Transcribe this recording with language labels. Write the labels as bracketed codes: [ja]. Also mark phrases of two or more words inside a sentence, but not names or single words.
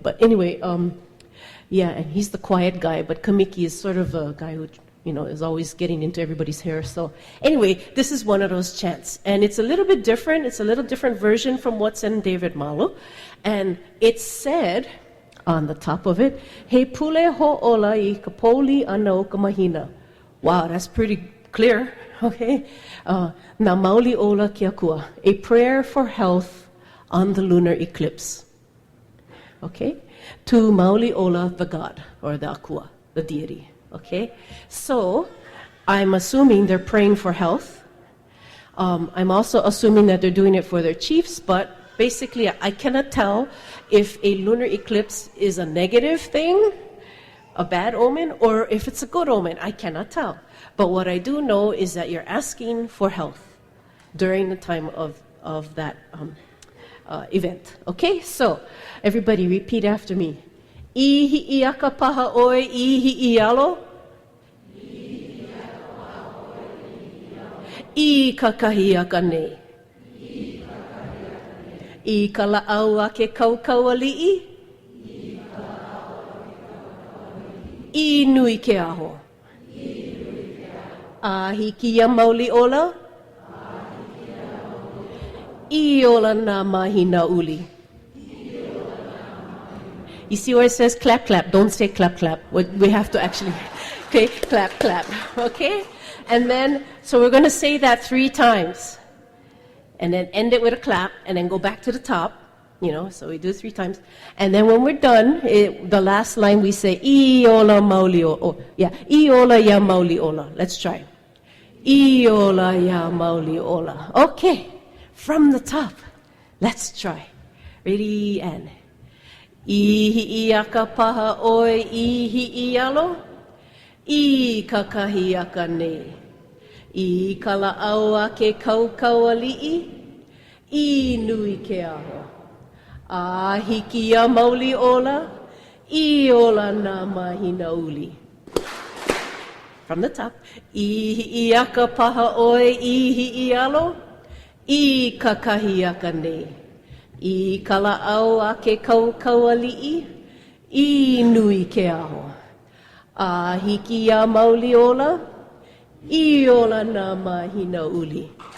[en] But anyway, yeah, and he's the quiet guy, but Kamiki is sort of a guy who is always getting into everybody's hair. So anyway, this is one of those chants. And it's a little bit different. It's a little different version from what's in David Malo. And it's said on the top of it, [haw] He pule ho'ola I kapoli ana o ka mahina. [en] Wow, that's pretty clear, okay? [haw] Na mauli ola ki akua, [en] a prayer for health on the lunar eclipse. Okay? [haw] To mauli ola, [en] the god, or the akua, the deity. Okay? So, I'm assuming they're praying for health. I'm also assuming that they're doing it for their chiefs, but basically I cannot tell if a lunar eclipse is a negative thing, a bad omen, or if it's a good omen. I cannot tell. But what I do know is that you're asking for health during the time of that event. Okay, so everybody repeat after me. [haw] Ihi iaka paha oi ihi ialo. I kakahiaka nei. I kala'au ake kaukauali'i. I nui ke aho. A hiki ia mauli ola. I ola na mahina uli. [en] You see where it says clap, clap? Don't say clap, clap. We have to actually, okay, clap, clap, okay? And then, so we're going to say that 3 times. And then end it with a clap, and then go back to the top. So we do it 3 times. And then when we're done, the last line we say, [haw] I ola mauli ola. I ola ya mauli ola. [en] Let's try. [haw] I ola ya mauli ola. [en] Okay, from the top. Let's try. Ready, and. [haw] Ihi iaka paha oi ihi ialo. I kakahiaka nei. I kala'au ake kaukauali'i. I nui ke aho. A hiki ia mauli ola, I ola na mahina uli. [en] From the top. [haw] Ihi iaka paha oi ihi ialo, I kakahiaka nei. I kala'au ake kaukauali'i, I nui ke aho. A hiki ia mauli ola, I ola na mahina uli.